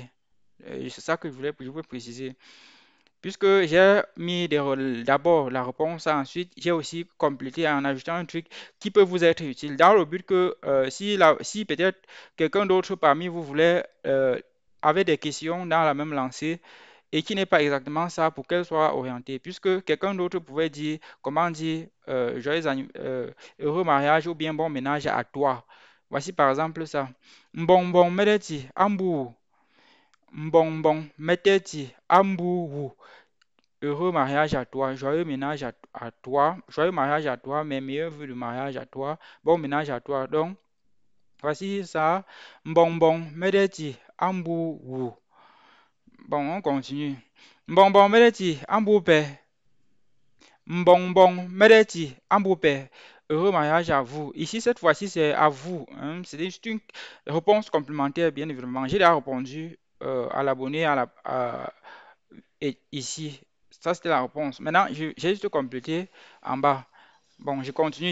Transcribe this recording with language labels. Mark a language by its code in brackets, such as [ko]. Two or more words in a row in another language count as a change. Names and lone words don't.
[fr] C'est ça que je voulais préciser. Puisque j'ai mis d'abord la réponse, ensuite j'ai aussi complété en ajoutant un truc qui peut vous être utile dans le but que si peut-être quelqu'un d'autre parmi vous voulait avait des questions dans la même lancée et qui n'est pas exactement ça pour qu'elle soit orientée, puisque quelqu'un d'autre pouvait dire comment dire heureux mariage ou bien bon ménage à toi. Voici par exemple ça. [ewo] Mbonbon medeti ambu. Mbonbon medeti ambu. [fr] Heureux mariage à toi, joyeux ménage à toi, joyeux mariage à toi, mes meilleurs vœux de mariage à toi, bon ménage à toi. Donc, voici ça. [ewo] Mbonbon, medeti, ambu, wu. [fr] Bon, on continue. [ewo] Mbonbon, medeti, ambu, pe. Mbonbon, medeti, ambu, pe. [fr] Heureux mariage à vous. Ici, cette fois-ci, c'est à vous, hein. C'est juste une réponse complémentaire, bien évidemment. J'ai déjà répondu à l'abonné et ici. Ça, c'était la réponse. Maintenant, j'ai juste complété en bas. Bon, je continue.